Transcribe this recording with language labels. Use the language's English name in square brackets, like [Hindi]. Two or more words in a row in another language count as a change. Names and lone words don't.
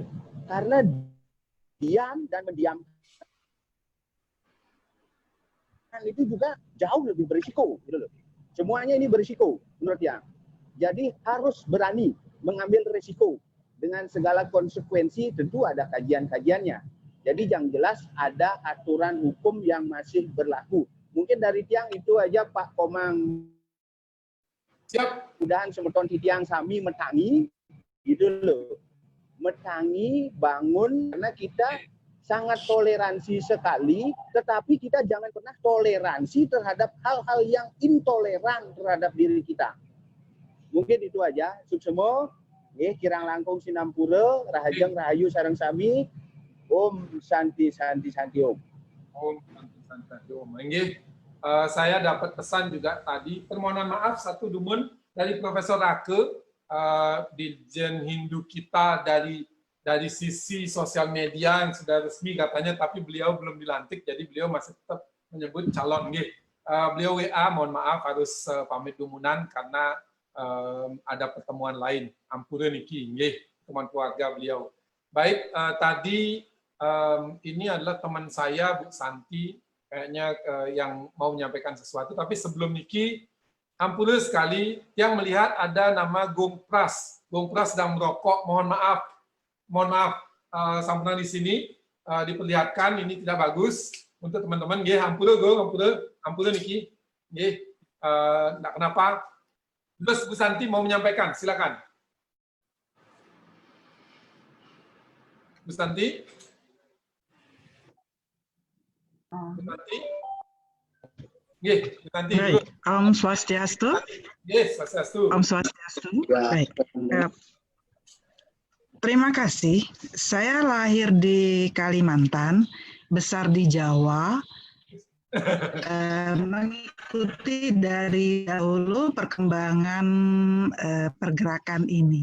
[Indonesian] Karena diam dan mendiamkan itu juga jauh lebih berisiko gitu loh. Semuanya ini berisiko menurut Tiang. Jadi harus berani mengambil risiko. Dengan segala konsekuensi tentu ada kajian-kajiannya. Jadi yang jelas ada aturan hukum yang masih berlaku. Mungkin dari Tiang itu aja Pak Komang. Siap. Mudahan [Balinese] semeton Tiang sami metangi [Indonesian] gitu loh. Metangi, bangun, karena kita sangat toleransi sekali, tetapi kita jangan pernah toleransi terhadap hal-hal yang intoleran terhadap diri kita. Mungkin itu aja. [Balinese] Suksemo. Kirang langkung sinampura, rahajeng rahayu sareng sami, Om Santi Om. [Sanskrit] Om Santi Om. [Indonesian] Saya dapat pesan juga tadi, permohonan maaf satu dumun dari Profesor Rake, Dirjen Hindu kita dari sisi sosial media yang sudah resmi katanya, tapi beliau belum dilantik, jadi beliau masih tetap menyebut calon. Beliau WA, mohon maaf harus pamit dumunan karena ada pertemuan lain. [Balinese] Ampura niki, [Indonesian] teman keluarga beliau. Baik, tadi ini adalah teman saya Bu Santi, kayaknya yang mau menyampaikan sesuatu. Tapi sebelum niki, Ampun sekali yang melihat ada nama Gung Pras. Gung Pras sedang merokok. Mohon maaf, sampean di sini diperlihatkan ini tidak bagus untuk teman-teman. [Balinese] Nggih, ampun niki. Nggih, [Indonesian] enggak kenapa. Terus Bu Santi mau menyampaikan, silakan. Bu Santi. Bu Santi. Nggih, Bu Santi. Baik, [Balinese] Om Swastiastu. Yes, Swastiastu. Om Swastiastu. [Indonesian] Baik. Terima kasih. Saya lahir di Kalimantan, besar di Jawa, mengikuti dari dahulu perkembangan pergerakan ini.